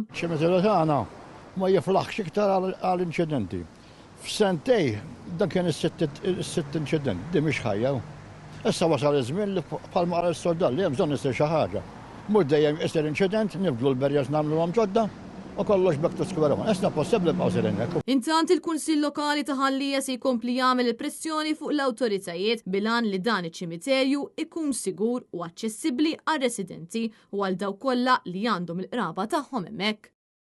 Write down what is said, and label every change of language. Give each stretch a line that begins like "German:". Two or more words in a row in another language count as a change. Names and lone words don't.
Maltese: Ċimiterju tagħna ma jiflaħx iktar għall-inċidenti. F'sentej dan kien is-sitt inċident, di mhix ħajja. Issa wasal iż-żmien li bħalma qal is-soldal li hemm bżonn isir xi ħaġa. Mhux dejjem isir inċident, nibdlu l-berjas nagħmluhom ġodda u kollox
English: back to square one.
Maltese: Issa possibbli bqgħu sejrin hekk. Intant il-Kunsill Lokali ta' Ħallija se jkompli jagħmel il-pressjoni fuq l-awtoritajiet bilan li dan iċ-ċimiterju ikun sigur u aċċessibbli għar-residenti u għal dawk kollha li għandhom il-qraba tagħhom hemmhekk.